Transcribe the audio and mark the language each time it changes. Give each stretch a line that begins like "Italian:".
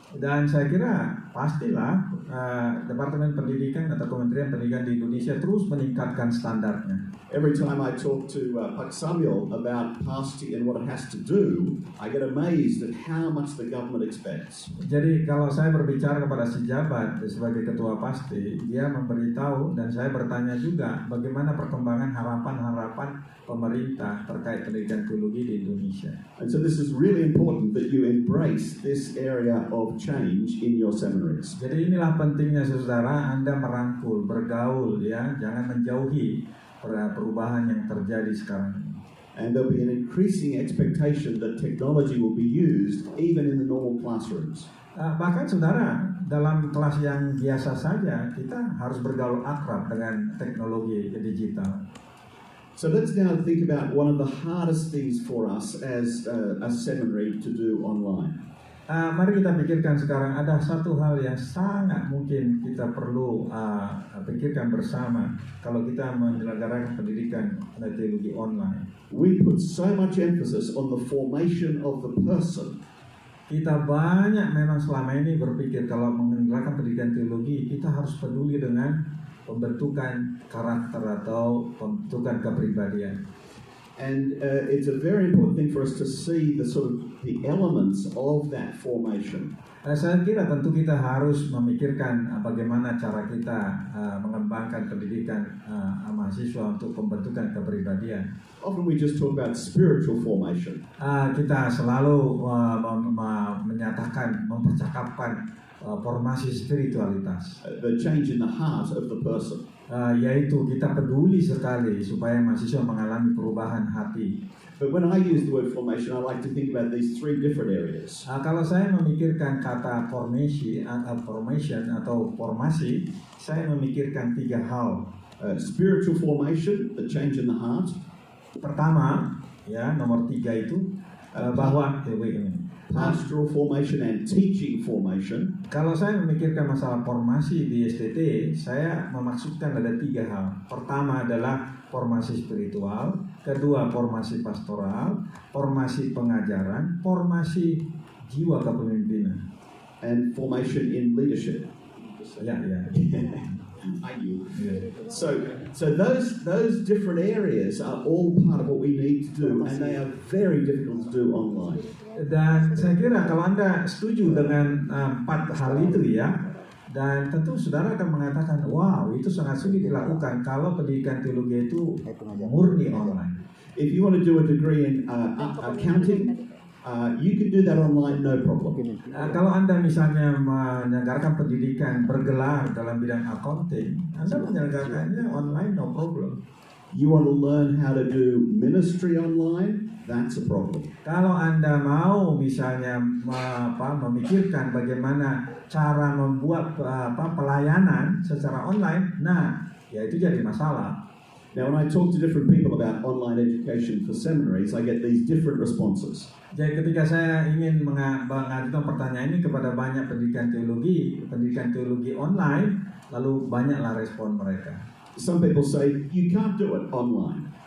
Indonesian: Dan saya kira pastilah Departemen Pendidikan atau Kementerian Pendidikan di Indonesia terus meningkatkan standarnya.
English: Every time I talk to Pak Samuel about PASTI and what it has to do, I get amazed at how much the government expects.
Indonesian: Jadi kalau saya berbicara kepada si jabat sebagai ketua PASTI, dia memberitahu dan saya bertanya juga bagaimana perkembangan harapan-harapan pemerintah terkait pendidikan teologi di Indonesia.
English: And so this is really important that you embrace this area of change in your seminaries.
Indonesian: Jadi inilah pentingnya saudara, Anda merangkul, bergaul ya, jangan menjauhi perubahan yang terjadi sekarang ini.
English: And there'll be an increasing expectation that technology will be used even in the normal classrooms.
Indonesian: Bahkan saudara, dalam kelas yang biasa saja kita harus bergaul akrab dengan teknologi digital.
English: So let's now think about one of the hardest things for us as a seminary to do online.
Indonesian: Mari kita pikirkan sekarang ada satu hal yang sangat mungkin kita perlu pikirkan bersama kalau kita menyelenggarakan pendidikan teologi online.
English: We put so much emphasis on the formation of the person.
Indonesian: Kita banyak memang selama ini berpikir kalau menyelenggarakan pendidikan teologi kita harus peduli dengan pembentukan karakter atau pembentukan kepribadian.
English: And it's a very important thing for us to see the sort of the elements of that formation.
Indonesian: Saya kira tentu kita harus memikirkan bagaimana cara kita mengembangkan pendidikan mahasiswa untuk pembentukan kepribadian.
English: Often we just talk about spiritual formation.
Indonesian: Kita selalu menyatakan, mempercakapkan formasi spiritualitas.
English: The change in the heart of the person.
Indonesian: Yaitu kita peduli sekali supaya mahasiswa mengalami perubahan hati.
English: But when I use the word formation, I like to think about these three different areas.
Indonesian: Kalau saya memikirkan kata formation atau formasi, saya memikirkan 3 hal.
English: Spiritual formation, the change in the heart.
Indonesian: Pertama, ya nomor 3 itu bahwa
English: Pastoral formation and teaching formation.
Indonesian: Kalau saya memikirkan masalah formasi di STT, saya memaksudkan ada 3 hal. Pertama adalah formasi spiritual, kedua formasi pastoral, formasi pengajaran, formasi jiwa kepemimpinan,
English: and formation in leadership.
Indonesian: Ya.
English: I knew. So those different areas are all part of what we need to do, and they are very difficult to do online.
Indonesian: Dan saya kira kalau Anda setuju dengan 4 hal itu ya, dan tentu saudara akan mengatakan, wow, itu sangat sulit dilakukan kalau pendidikan teologi itu murni online.
English: If you want to do a degree in accounting, you can do that online, no problem.
Indonesian: Kalau Anda misalnya menyelenggarakan pendidikan bergelar dalam bidang accounting, Anda menyelenggarakannya online,
English: no problem. You want to learn how to do ministry online, that's a problem.
Indonesian: Kalau Anda mau misalnya memikirkan bagaimana cara membuat pelayanan secara online, nah, ya itu jadi masalah.
English: Now, when I talk to different people about online education for seminaries, I get these different responses.
Indonesian: Jadi ketika saya ingin mengajukan pertanyaan ini kepada banyak pendidikan teologi online, lalu banyaklah respon mereka.
English: Some people say, you can't do it online.